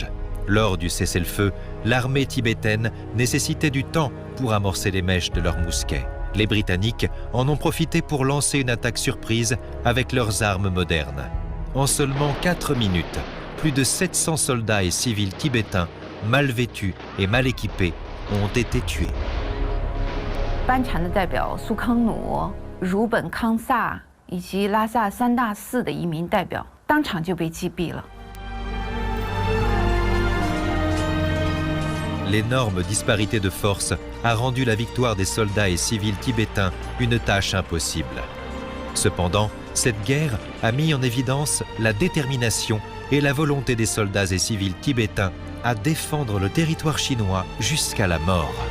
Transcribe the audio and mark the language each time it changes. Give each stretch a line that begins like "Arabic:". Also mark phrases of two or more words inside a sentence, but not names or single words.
French: Lors du cessez-le-feu, l'armée tibétaine nécessitait du temps pour amorcer les mèches de leurs mousquets. Les Britanniques en ont profité pour lancer une attaque surprise avec leurs armes modernes. En seulement 4 minutes, plus de 700 soldats et civils tibétains, mal vêtus et mal équipés, ont été tués.
Chinese: 班禅的代表苏康努、如本康萨以及拉萨三大寺的移民代表当场就被击毙了。
French: L'énorme disparité de force a rendu la victoire des soldats et civils tibétains une tâche impossible. Cependant, cette guerre a mis en évidence la détermination et la volonté des soldats et civils tibétains à défendre le territoire chinois jusqu'à la mort.